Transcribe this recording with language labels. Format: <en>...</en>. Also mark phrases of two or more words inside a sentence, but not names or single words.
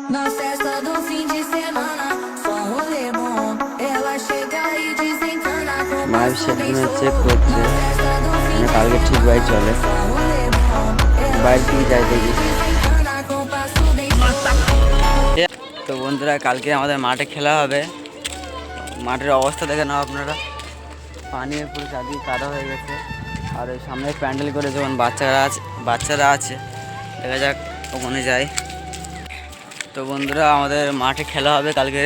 <pt>Na festa do fim de semana, só um rolê bom. Ela chega e desencana com</pt> <bn>মায়ের</bn> <pt>passo bem</pt> <bn>সেটগুলো চেক</bn> <pt>solto.</pt> <bn>করছে</bn> <pt>Na festa do fim</pt> <bn>মানে</bn> <pt>de</pt> <bn>কালকে ঠিক</bn> <pt>semana,</pt> <bn>ভাই চলে</bn> <pt>só um rolê bom. Ela</pt> <bn>বাইরের দিকে যাই দেখি।</bn> <pt>desencana com passo bem solto.</pt> <bn>তো বন্ধুরা কালকে আমাদের মাঠে খেলা হবে, মাঠের অবস্থা দেখে নাও আপনারা, পানি পুরো চারদিকে কাদা হয়ে গেছে। আর ওই সামনে প্যান্ডেল করে যখন বাচ্চারা আছে দেখা যাক ওখানে যাই। তো বন্ধুরা আমাদের মাঠে খেলা হবে কালকে।</bn>